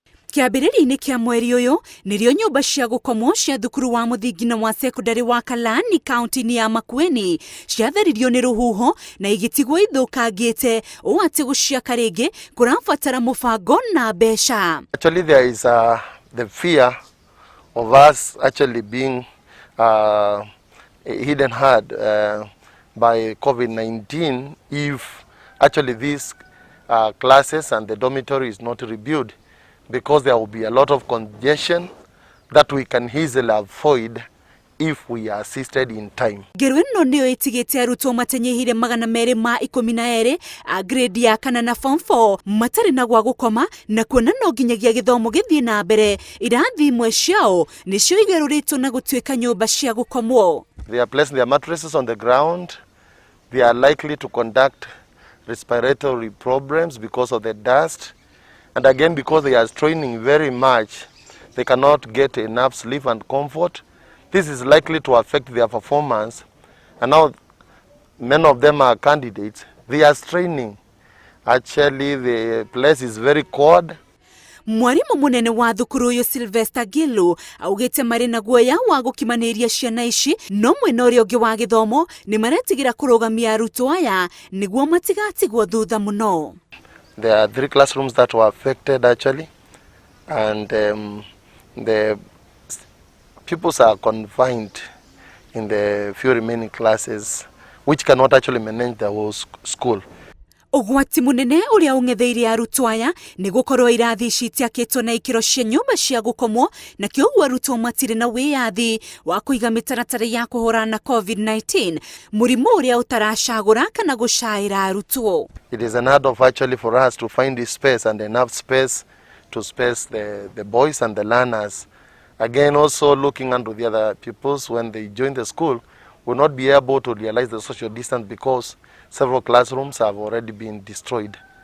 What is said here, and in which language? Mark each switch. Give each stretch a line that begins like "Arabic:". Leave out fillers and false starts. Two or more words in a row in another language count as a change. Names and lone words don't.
Kikuyu: Kĩambĩrĩria-inĩ kĩa mweri ũyũ nĩrĩo nyũmba cia gũkomwo cia thukuru wa mũthingi na wa sekondari wa Kalaani kaunti-inĩ ya Makueni ciatheririo nĩ rũhuho na igĩtigwo ithũkangĩte ũũ atĩ gũciaka rĩngĩ kũrabatara mũbango na mbeca.
English: Actually there is the fear of us actually being hidden hard by COVID-19 if actually these classes and the dormitory is not rebuilt, because there will be a lot of congestion that we can easily avoid if we are assisted in time.
Kikuyu: Ngero ĩno nĩyo ĩtigĩte arutwo matenyihire 212 a grade ya kana na form 4 matarĩ na gwa gũkoma na kuona no nginyagia gĩthomo gĩthiĩ na mbere. Irathi imwe ciao nĩcio igerũrĩtwo na gũtuĩka nyũmba cia gũkomwo.
English: They are placing their mattresses on the ground. They are likely to conduct respiratory problems because of the dust. And again, because they are straining very much, they cannot get enough sleep and comfort. This is likely to affect their performance. And now, many of them are candidates. They are straining. Actually, the place is very cold.
Kikuyu: Mwarimu munene wa thukuru uyu Sylvester Gilu augite marĩ na guoya wa gukimanĩria ciana ici no mwena ũrĩa ũngĩ wa gĩthomo nĩ maretigira kũrũgamia arutwo aya nĩguo matigatigwo thutha mũno.
English: There are 3 classrooms that were affected actually, and the pupils are confined in the few remaining classes which cannot actually manage the whole school.
Kikuyu: Ũgwati mũnene ũrĩa ũng'etheire arutwo aya nĩ gũkorwo irathi ici itiakĩtwo na ikĩro cia nyũmba cia gũkomwo na kĩoguo arutwo matirĩ na wĩyathi wa kũiga mĩtaratara ya kũhũrana na COVID-19, mũrimũ ũrĩa ũtaracagũra kana gũcaĩra arutwo.
English: It is unheard of actually for us to find this space and enough space to space the boys and the learners. Again, also looking into the other pupils when they join the school will not be able to realize the social distance because several classrooms have already been destroyed.